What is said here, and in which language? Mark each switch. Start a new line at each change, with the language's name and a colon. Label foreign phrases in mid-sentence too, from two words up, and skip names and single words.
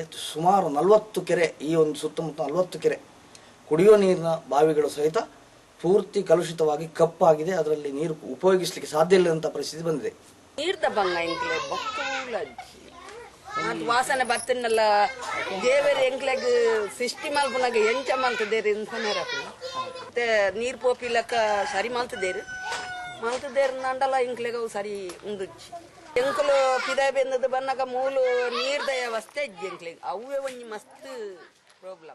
Kannada: ಸುಮಾರು 40 ಕೆರೆ, ಈ ಒಂದು ಸುತ್ತಮುತ್ತ 40 ಕೆರೆ ಕುಡಿಯೋ ನೀರಿನ ಬಾವಿಗಳು ಸಹಿತ ಪೂರ್ತಿ ಕಲುಷಿತವಾಗಿ ಕಪ್ಪಾಗಿದೆ. ಅದರಲ್ಲಿ ನೀರು ಉಪಯೋಗಿಸಲಿಕ್ಕೆ ಸಾಧ್ಯ ಇಲ್ಲದಂತ ಪರಿಸ್ಥಿತಿ ಬಂದಿದೆ. ವಾಸನೆ ಬರ್ತಿನಲ್ಲ
Tulu: ದೇವರ ಎಂಕ್ಲೆಗ್ ಸೃಷ್ಟಿ ಮಲ್ಪನಾಗ ಎಂಚ ಮಲ್ತದೇರಿ ಮತ್ತೆ ನೀರ್ ಪೋಪಿಲಕ್ಕ ಸರಿ ಮಲ್ತದೇರು ನಂಡಲ್ಲ ಇಂಕ್ಲೆಗ ಸರಿ ಉಂಡುಚ್ಚಿ ಎಂಕಲು ಪಿದಾಯ್ ಬೆಂದದ ಬನ್ನಾಗ ಮೂಲು ನೀರ್ದ ವ್ಯವಸ್ಥೆ ಇಜ್ಜಿ ಎಂಕ್ಲೆಗ್ ಅವೇ ಒಂಜಿ ಮಸ್ತ್ ಪ್ರಾಬ್ಲಮ್.